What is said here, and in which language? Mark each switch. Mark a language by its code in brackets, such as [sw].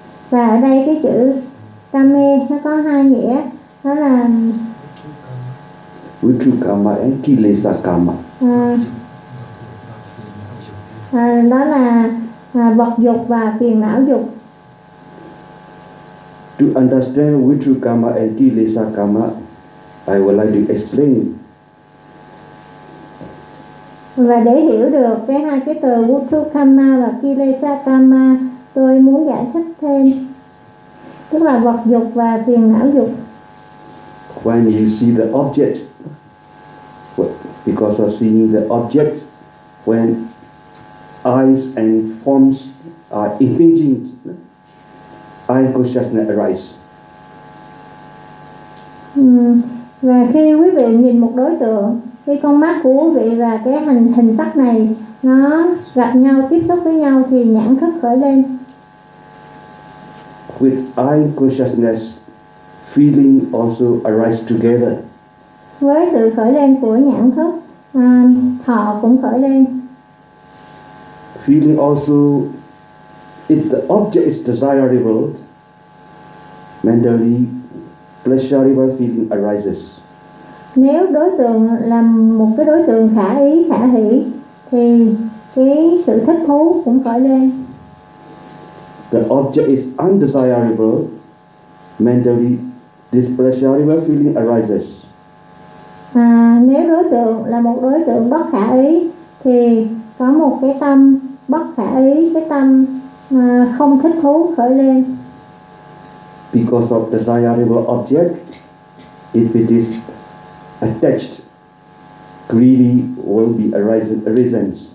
[vi] Và ở đây cái chữ kame nó có hai nghĩa, đó là [en] vichu kama and kilesa kama. [vi] đó là vật dục và phiền não dục. [en] To understand vitru karma and kilesa karma, I would like to explain. [vi] Và để hiểu được cái hai cái từ vitru karma và kilesa karma, tôi muốn giải thích thêm, tức là vật dục và phiền não dục. [en] When you see the object, because of seeing the object, when eyes and forms are imaging, eye consciousness arises. [vi] Và khi quý vị nhìn một đối tượng, khi con mắt của quý vị và cái hình sắc này nó gặp nhau, tiếp xúc với nhau thì nhãn thức khởi lên. [en] With eye consciousness, feeling also arise together. [vi] Với sự khởi lên của nhãn thức, thọ cũng khởi lên. [en] Feeling also, if the object is desirable, mentally pleasurable feeling arises. [vi] Nếu đối tượng là một cái đối tượng khả ý, khả hỷ, thì cái sự thích thú cũng khởi lên. [en] The object is undesirable, mentally displeasurable feeling arises. [vi] Nếu đối tượng là một đối tượng bất khả ý, thì có một cái tâm bất khả ý, cái tâm không thích thú khởi lên. [en] Because of desirable object, if it is attached, greedy will be arisen.